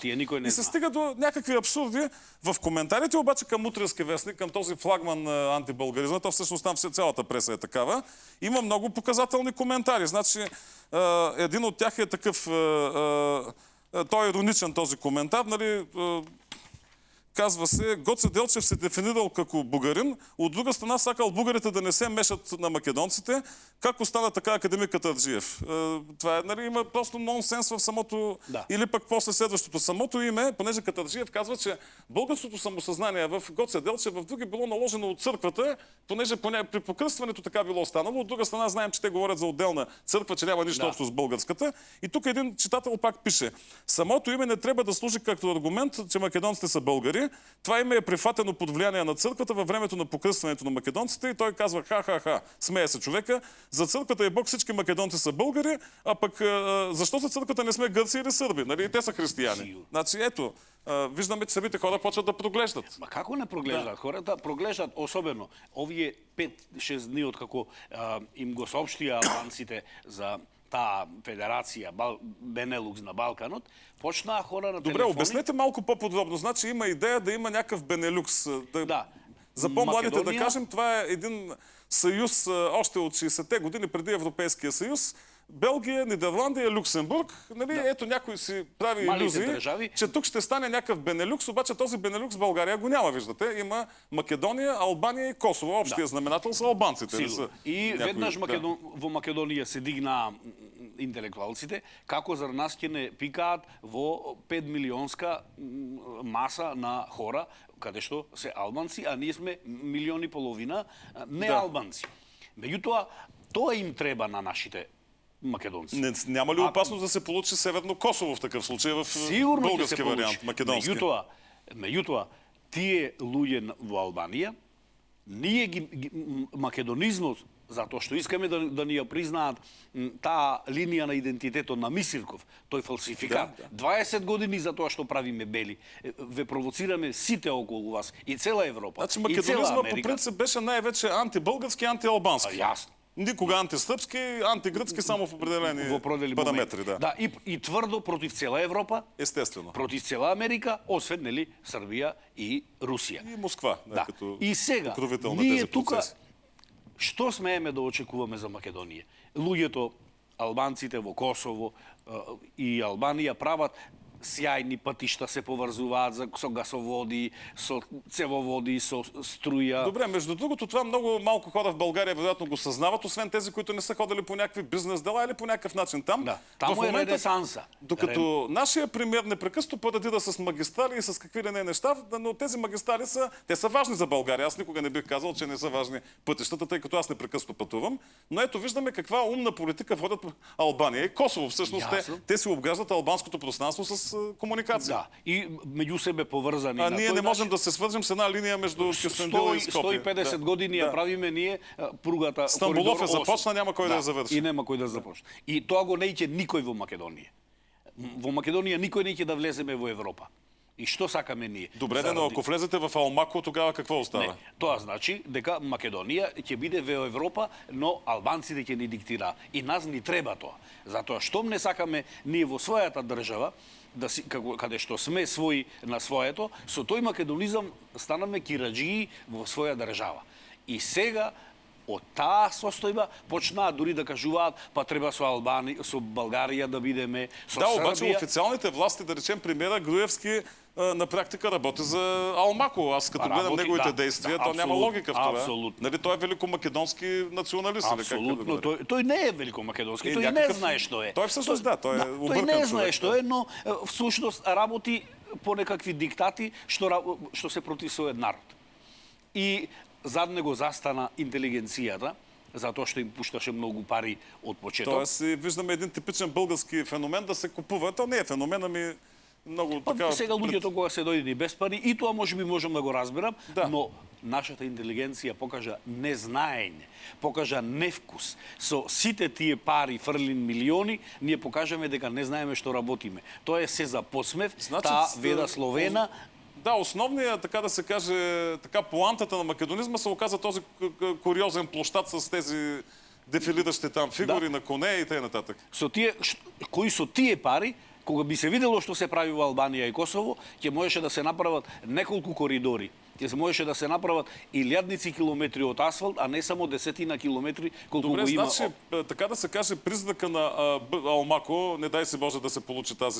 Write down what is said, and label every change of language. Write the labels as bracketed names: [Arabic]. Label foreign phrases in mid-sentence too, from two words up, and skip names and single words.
[Bulgarian] И се стига до някакви абсурди. В коментарите обаче към Утренски вестник, към този флагман на антибългаризма, то всъщност там цялата преса е такава, има много показателни коментари. Значи, един от тях е такъв, той е ироничен този коментар, нали, [Macedonian] казва се, Гоце Делчев се дефинирал како бугарин, од друга страна сакал бугарите да не се мешат на македонците, како стана така академик Катарджиев. [Bulgarian] Това е, нали, има просто нонсенс в самото, или пък после следващото. Самото име, понеже Катарджиев казва, че българското самосъзнание в Гоце Делчев в други било наложено от църквата, понеже при покръстването така било станало. От друга страна знаем, че те говорят за отделна църква, че няма нищо общо с българската. И тук един читател пак пише: самото име не трябва да служи като аргумент, че македонците са българи. Това име е прифатено под влияние на църквата във времето на покръстването на македонците и той казва: ха-ха-ха, смея се човека, за църквата и Бог всички македонци са българи, а пък защо за църквата не сме гърци или сърби? Нали? Те са християни. Значи ето, виждаме, че самите хора почват да проглеждат. [Macedonian] Ма како не проглеждат? Хората проглеждат, особено овие 5-6 дни откако им го соопштија албанците за таа федерација Бенелукс на Балканот, почнаа хора на телефони. [Bulgarian] Добре, обяснете малко по-подробно. Значи има идея да има някакъв Бенелюкс. За по-младите да кажем, това е един съюз още от 60-те години преди Европейския съюз. Белгия, Нидерландия, Люксембург. Нали, ето някой си прави илюзии, че тук ще стане някакъв Бенелюкс, обаче този Бенелюкс в България го няма, виждате. Има Македония, Албания и Косово. Общия знаменател са албанците. [Macedonian] И веднаш во Македонија се дигна интелектуалците, како за нас ќе не пикаат во 5 милионска маса на хора, каде што се албанци, а ние сме 1,5 милиони не албанци. Меѓутоа, тоа им треба на нашите македонци. [Bulgarian] Няма ли опасност да се получи Северно Косово в такъв случай, в български вариант, македонски? [Macedonian] Меѓутоа, тие луѓе во Албанија, ние македонизмот, затоа што искаме да ни ја признаат таа линија на идентитетот на Мисирков, тој фалсификат. 20 години за тоа што правиме бели. Ве провоцираме сите околу вас и цела Европа. [Bulgarian] Значи македонизма по принцип беше най-вече антибългарски, антиалбански. [Macedonian] Јасно. [Bulgarian] Никога антисрпски, антигръцки, само в определени параметри. Да, и твърдо против цела Европа. Естествено. Против цела Америка, освен, нели, Сърбия и Русия. И Москва, като и сега, покровител на тези процеси. [Macedonian] Што смееме да очекуваме за Македонија? Луѓето, албанците во Косово и Албанија прават сјајни патишта, се поврзуваат со гасоводи, со цевоводи, со струја. [Bulgarian] Добре, между другото, това много малко хора в България вероятно го съзнават, освен тези, които не са ходили по някакви бизнес дела или по някакъв начин там. Да, там е ренесанса. Докато нашия премиер непрекъснато парадира с магистрали и с какви ли не неща, но тези магистрали те са важни за България. Аз никога не бих казал, че не са важни пътищата, тъй като аз непрекъснато пътувам. Но ето виждаме каква умна политика водят Албания и Косово. Всъщност те си обграждат албанското пространство с комуникация. [Macedonian] Да, и меѓу себе поврзани. [Bulgarian] А ние не можем да се свържем с една линия между Кюстендил и Скопие. [Macedonian] 150 години ја правиме ние пругата. [Bulgarian] Стамбулов започна, няма кой да я завърши. [Macedonian] И нема кој да започне. И тоа го неќе никој во Македонија. Во Македонија никој неќе да влеземе во Европа. И што сакаме ние? [Bulgarian] Добре, но ако влезете в Алмако, тогава какво остава? [Macedonian] Не, тоа значи дека Македонија ќе биде во Европа, но албанците ќе ни диктираат. И нас ни треба тоа. Затоа штом не сакаме ние во својата држава, каде што сме своји на своето, со тој македонизам станаме кираџии во своја држава. И сега од таа состојба почнаа дури да кажуваат, па треба со Българија да бидеме, со Србија. [Bulgarian] Да, обаче официалните власти, да речем премиера Груевски, на практика работи за Алмако. Аз като гледам неговите действия, то няма логика в това. Абсолютно. Нали, той е великомакедонски националист. Абсолютно. [Macedonian] Тој не е великомакедонски, тој не знае што е. [Bulgarian] Той всъщност той е объркан човек. [Macedonian] Тој не знае што е, но всушност работи по некакви диктати што се против својот народ. И зад него застана интелигенцијата, затоа што им пушташе многу пари од почеток. [Bulgarian] Тоест виждаме един типичен български феномен да се купува. То не е феномен, ами много така. [Macedonian] Сега луѓето кога се дојдени без пари, и тоа можеби можам да го разберам, но нашата интелигенција покажа незнаење, покажа невкус. Со сите тие пари, фрлин милиони, ние покажаме дека не знаеме што работиме. Тоа е се за посмев, таа веда Словена. [Bulgarian] Да, основният, така да се каже, така поантата на македонизма се оказа този куриозен площад с тези дефилиращи там фигури на коне и т.н. [Macedonian] Кои со тие пари, кога би се видело што се прави во Албанија и Косово, ќе можеше да се направат неколку коридори ќе се можеше да се направат илјадници километри од асфалт, а не само десетина километри колку [Bulgarian] Добре, [Macedonian] го има. [Bulgarian] значи, така да се каже, признака на Алмако, не дай се Боже да се получи тази